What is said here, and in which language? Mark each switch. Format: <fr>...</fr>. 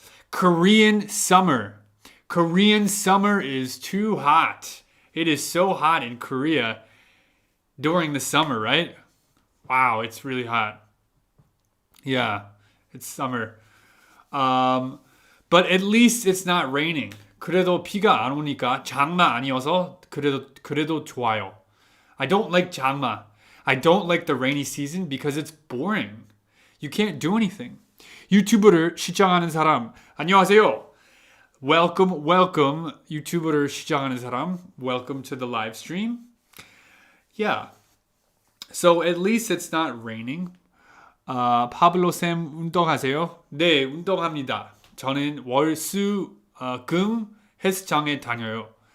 <en>Korean summer. Korean summer is too hot. It is so hot in Korea during the summer, right? Wow, it's really hot. Yeah, it's summer. But at least it's not raining.</en> <ko>그래도 비가 안 오니까 장마 아니어서 그래도 좋아요.</ko> <en>I don't like 장마. I don't like the rainy season because it's boring. You can't do anything.</en> <ko>유튜브를 시작하는 사람, 안녕하세요.</ko> <en>Welcome, welcome. 유튜브를 시작하는 사람, welcome to the live stream. Yeah. So at least it's not raining.</en> <ko>파블로 쌤 운동하세요? 네, 운동합니다. 저는 월, 수, 금 헬스장에 다녀요.</ko>